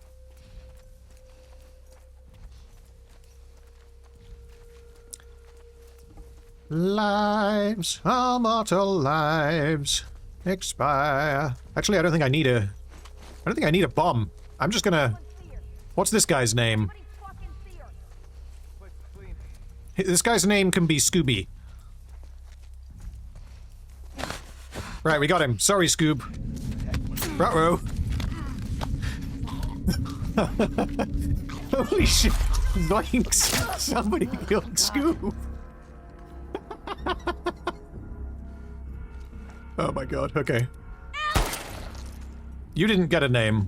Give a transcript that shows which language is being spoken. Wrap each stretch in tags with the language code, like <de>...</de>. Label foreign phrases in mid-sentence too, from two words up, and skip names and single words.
<en>Lives, our mortal lives, expire. Actually, I don't think I need a bomb. I'm just gonna... What's this guy's name? This guy's name can be Scooby. Right, we got him. Sorry, Scoob. Ruh-roh. Holy shit. Zoinks. Somebody killed Scoob. Oh my god, okay. You didn't get a name.</en>